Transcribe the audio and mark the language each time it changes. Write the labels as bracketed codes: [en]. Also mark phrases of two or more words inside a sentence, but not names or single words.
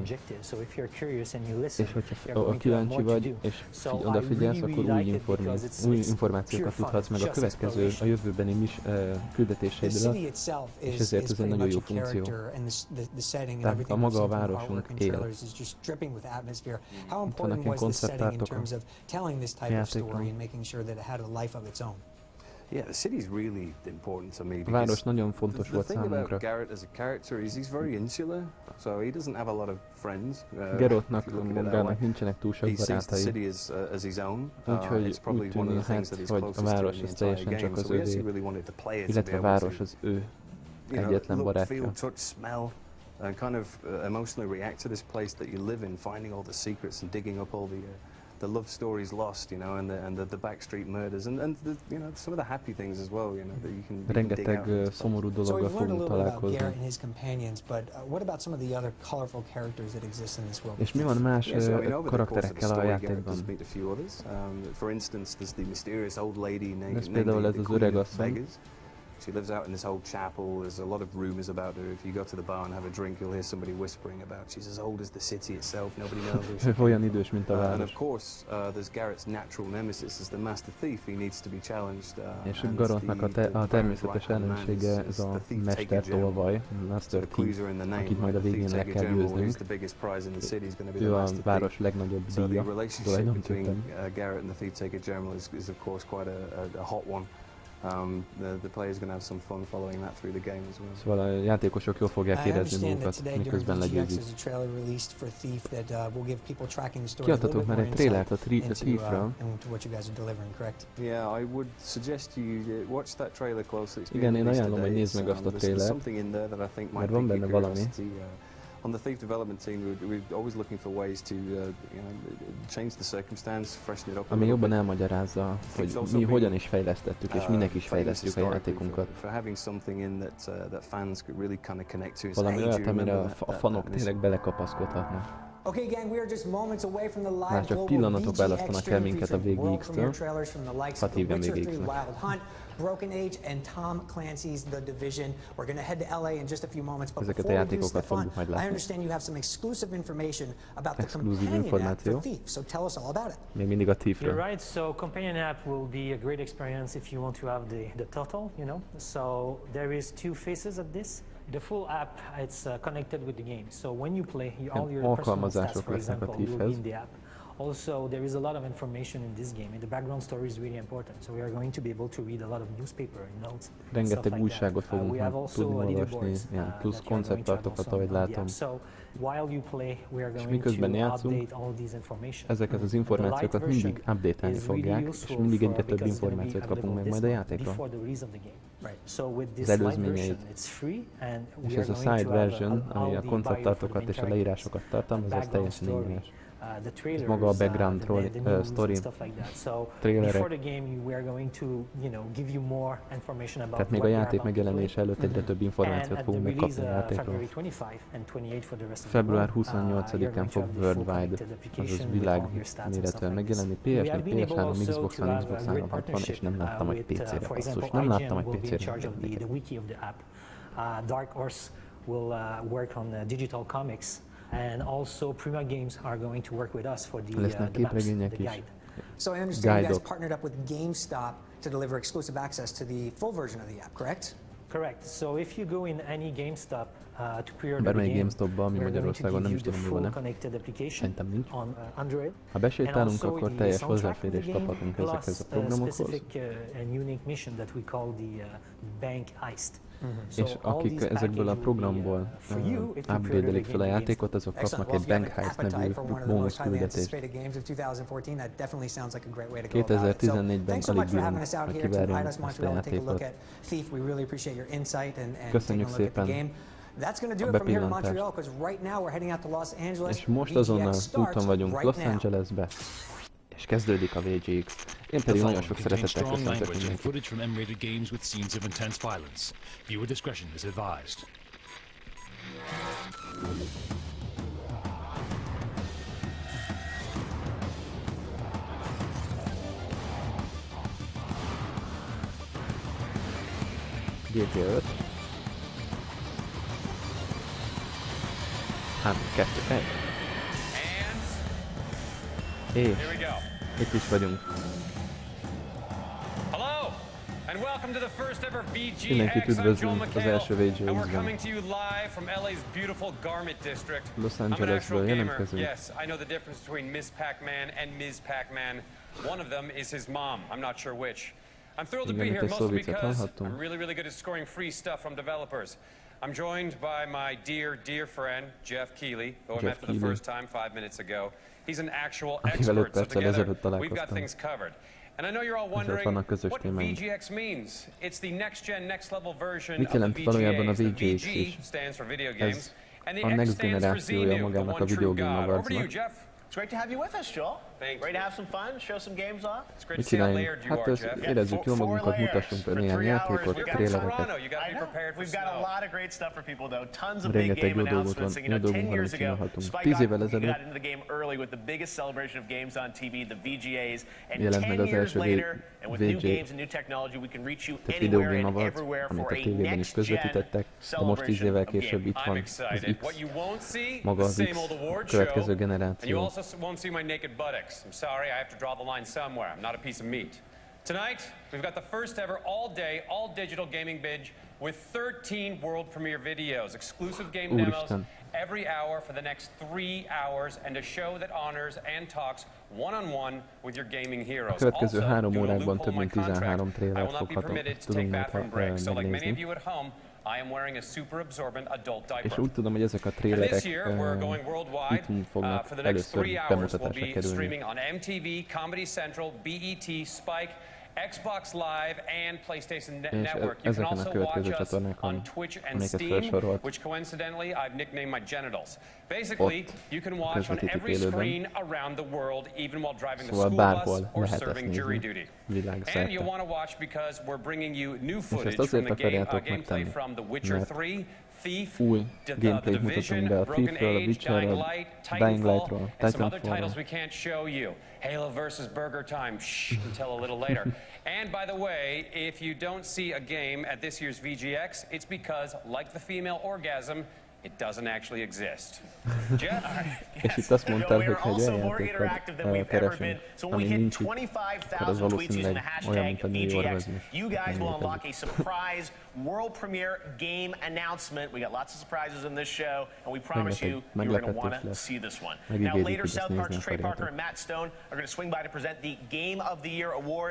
[hu] És hogyha kíváncsi vagy, és odafigyelsz, akkor új információkat tudhatsz meg a következő, a jövőbeni küldetéseidről, és ezért ez egy nagyon jó funkció. Tehát a maga a városunk él. Itt vannak ilyen konceptártok a játékban. [en] Yeah, the city's really important to me [hu] A város nagyon fontos [en] the [hu] volt [en] thing about [hu] számunkra. [en] Garrett as a character is he's very insular, so he doesn't have a lot of friends. [hu] Geraltnak, magának nincsenek túl sok [en] He sees the [hu] barátai. [en] city as his own. [hu] Úgyhogy [en] It's probably [hu] úgy [en] one of the [hu] tűnhet, [en] things that is [hu] hogy a [en] closest to [hu] város [en] the [hu] az [en] entire [hu] teljesen [en] game. [hu] csak az [en] So we actually [hu] övé, [en] really wanted the player to be [hu] illetve a [en] able [hu] város [en] to, [hu] az ő [en] you [hu] egyetlen [en] know, look, [hu] barátja. [en] feel, touch, smell, and kind of emotionally react to this place that you live in, finding all the secrets and digging up all the love stories lost, you know, and the backstreet murders, and the, you know, some of the happy things as well, you know, that you can dig out. [hu] Rengeteg szomorú dologgal fogunk találkozni. És mi van más karakterekkel a játékban? [en] For instance, there's the mysterious old lady [hu] Ez például ez az öreg asszony. [en] She lives out in this old chapel. There's a lot of rumors about her. If you go to the bar and have a drink, you'll hear somebody whispering about she's as old as the city itself. Nobody knows who she is. [hu] Olyan idős, mint a [en] And [hu] város. [en] of course, there's Garrett's natural nemesis as the master thief. He needs to be challenged. [hu] És Garrettnak a természetes ellensége ez a Mester Tolvaj, [en] Master Thief, [hu] akit majd a végén le kell győznünk. Ő a város legnagyobb díja, tulajdonképpen. [en] Garrett and the Thief Taker General is of course quite a hot one. The players gonna have some fun following that through the game as well. [hu] Szóval a játékosok jól fogják érezni magukat, miközben legyőzik. Kiadtatok már egy trailert a Thiefről. [en] Yeah, I would suggest you watch that trailer closely. [hu] Igen, én ajánlom, hogy nézd meg azt a trailert, mert van benne valami. [en] On the Thief development team, we're always looking for ways to, you know, change the circumstance, freshen it up. [hu] Ami jobban elmagyarázza, hogy mi hogyan is fejlesztettük, és minek is fejlesztjük a játékunkat. Valami olyat, amire a fanok tényleg belekapaszkodhatnak. Már csak pillanatok választanak el minket a VGX-től, hadd hívjam VGX-nek. Ezeket a játékokat fogjuk majd látni. Exkluzív információ. Még mindig a Thiefről. [en] You're right. So companion app will be a great experience if you want to have the total, you know. So there is two phases of this. The full app, it's connected with the game. So when you play, all your personal stats, for example, will be in the app. Also, there is a lot of information in this game, and the background story is really important. So we are going to be able to read a lot of newspaper and notes. [hu] Rengeteg újságot fogunk tudni olvasni, ilyen plusz konceptartokat, ahogy látom. És miközben játszunk, ezeket az információkat mindig update-elni fogják, és mindig egyre több információt kapunk meg majd a játékról. Az előzményeit. És ez a [en] side version, [hu] ami a konceptartokat és a leírásokat tartalmaz, az teljesen ingyenes. Ez maga a [en] background story, [hu] trailerek. Tehát még a játék megjelenése előtt egyre több információt fogunk megkapni a játékról. Február 28-án fog Worldwide, azaz világméretűen megjelenni. PS4, PS3, Xbox One, Xbox 360, és nem láttam, hogy PC-re basszus. Nem láttam, hogy PC-re. [en] Dark Horse will work on digital comics. And also Prima Games are going to work with us for the maps, the guide. So I understand you guys partnered up with GameStop to deliver exclusive access to the full version of the app, correct? Correct. So if you go in any GameStop to pre-order the [hu] Bármelyik [en] game. [hu] GameStopban, ami [en] We're going to [hu] Magyarországon [en] give [hu] nem [en] you [hu] is [en] the [hu] tudom, mi [en] full [hu] van-e. [en] connected application [hu] Szerintem nincs. [en] on Android. [hu] Ha besétálunk, [en] And also [hu] akkor [en] the [hu] teljes [en] soundtrack of the [hu] hozzáférést [en] game, [hu] kaphatunk ezekhez a [en] plus [hu] programokhoz. [en] specific and unique mission that we call the bank heist. [hu] És akik ezekből a programból upgrade-elik fel a játékot, azok kapnak egy Bank Heist nevű bónusz küldetést. 2014-ben alig bírom, hogy kivárjam ezt a játékot. Köszönjük szépen a bepillantást. És most azonnal úton vagyunk Los Angelesbe, és kezdődik a VGX. Én pedig nagyon sok szeretettel köszöntök mindenkit. [en] Footage from M-rated games with scenes of intense violence. Viewer discretion is advised. GTA 5. 3, 2, 1. [hu] És itt is vagyunk. [en] Hello, and welcome to the first ever [hu] Mindenkit [en] VGX. I'm Joe [hu] üdvözlünk az [en] McHale, [hu] első [en] and we're [hu] VGX-ben. [en] coming to you live from LA's beautiful Garment District. [hu] Los [en] I'm an actual [hu] Angelesből [en] gamer. [hu] jelentkezünk. [en] Yes, I know the difference between Ms. Pac-Man and Ms. Pac-Man. One of them is his mom. I'm not sure which. I'm thrilled to be [hu] Igen, [en] here [hu] itt egy [en] mostly [hu] szó viccet [en] because [hu] hallhattunk. [en] I'm really good at scoring free stuff from developers. I'm joined by my dear friend, Jeff Keighley, who I met for the first time 5 minutes ago. He's an actual [hu] Akivel 5 [en] expert, so [hu] perccel [en] together [hu] ezelőtt [en] we've got [hu] találkoztam. [en] things covered. And I know you're all [hu] Ezért [en] wondering [hu] vannak közös [en] what [hu] témáink. [en] VGX means. It's the next gen, next level version [hu] Mit [en] of the [hu] jelent valójában a [en] VGAs. The [hu] VGX [en] VG is? stands for video games, [hu] Ez [en] and [hu] a [en] the X [hu] next [en] stands for [hu] generációja [en] Xenu, the [hu] magának a [en] one true [hu] videogame [en] God. Over to you, [hu] awardsnak. [en] Jeff. It's great to have you with us, Joel. Thank Ready to you. have some fun, show some games off? It's great to [hu] Mit [en] see how [hu] csináljunk? [en] layered you [hu] Hát [en] are, [hu] ezt [en] Jeff. [hu] érezzük jól magunkat, mutassunk be néhány játékot, [en] You're from [hu] trélereket. [en] Toronto. You got to I be know. prepared for We've got a snow. lot of great stuff for people, though. Tons of big [hu] Rengeteg [en] game [hu] jó dolgot van, [en] announcements. And, [hu] jó [en] 10 [hu] dolgunk van, [en] years [hu] amit [en] ago, [hu] csinálhatunk. [en] Spike [hu] 10 évvel [en] got [hu] ezelőtt [en] into the game early with the biggest celebration of games on TV, the VGAs. And [hu] jelent meg [en] 10 [hu] az [en] years [hu] első [en] later, and with new [hu] VG, [en] games and new technology, we can reach you [hu] tehát [en] anywhere [hu] videogame [en] and [hu] awards, [en] everywhere [hu] amit [en] for [hu] a [en] a [hu] tévében is [en] next-gen [hu] közvetítettek, de most 10 évvel [en] celebration of [hu] később [en] gaming. [hu] itt [en] I'm [hu] van az [en] excited. [hu] X, [en] What you won't see, [hu] maga [en] the [hu] az [en] same [hu] X [en] old award [hu] következő [en] show. And you generáció. also won't see my naked buttocks. I'm sorry, I have to draw the line somewhere. I'm not a piece of meat. Tonight, we've got the first ever all-day, all-digital gaming binge with 13 world premiere videos, exclusive game demos every hour for the next 3 hours, and a show that honors and talks one-on-one with your gaming heroes. [hu] A következő 3 [en] due to a [hu] órákban [en] loophole [hu] több [en] in my [hu] mint [en] contract, [hu] 13 [en] I [hu] trélert [en] will not be permitted to take [hu] tudunk [en] bathroom breaks. So like many of [hu] megnézni. [en] you at home, I am wearing a super absorbent adult [hu] És [en] diaper. [hu] úgy tudom, hogy ezek a [en] And [hu] trélerek [en] this year we're going worldwide. [hu] itt fognak [en] For the next 3 [hu] először [en] hours we'll [hu] bemutatásra [en] be [hu] kerülni. [en] streaming on MTV, Comedy Central, BET, Spike, Xbox Live and PlayStation Network. You can [hu] ezeken a [en] also [hu] következő [en] watch us [hu] csatornákon, [en] on Twitch and [hu] amiket [en] Steam, [hu] felsorolt, [en] which coincidentally I've nicknamed my genitals. Basically, [hu] ott [en] you can watch on [hu] közvetítik [en] every [hu] élőben. [en] screen around the world, even while driving the [hu] Szóval [en] school [hu] bárhol [en] bus or [hu] lehet ezt [en] serving jury [hu] nézni [en] duty. And [hu] világszerte. [en] you'll want to watch because we're bringing you new [hu] És [en] footage [hu] ezt [en] from [hu] azért [en] the [hu] akarjátok [en] gameplay [hu] megtenni, [en] from The Witcher [hu] mert [en] 3, Thief, [hu] új [en] The [hu] gameplayt mutatunk [en] Division, [hu] be a [en] Broken [hu] Thiefről, a [en] Age, Dying [hu] Witcherről, [en] Light, [hu] Dying [en] Titanfall, [hu] Lightról, [en] and some other titles [hu] Titanfallról. [en] we can't show you. Halo versus Burger Time, shh, until a little later. And by the way, if you don't see a game at this year's VGX, it's because, like the female orgasm, it doesn't actually exist. Jeff? [hu] És itt azt mondtál, [en] Joel, [hu] hogy [en] we are [hu] egy [en] also [hu] olyan [en] more [hu] játékot [en] interactive than we've ever been. [hu] keresünk, [en] So when we [hu] ami [en] hit [hu] nincs itt, akkor az [en] 25,000 tweets using the [hu] valószínűleg olyan, mint [en] hashtag [hu] a New York [en] VGX, [hu] is. [en] you guys will unlock a surprise world premiere game announcement. We got lots of surprises in this show, and we promise you, you're going to want to see this one. Now later, South Park's Trey Parker and Matt Stone are going to swing by to present the Game of the Year award.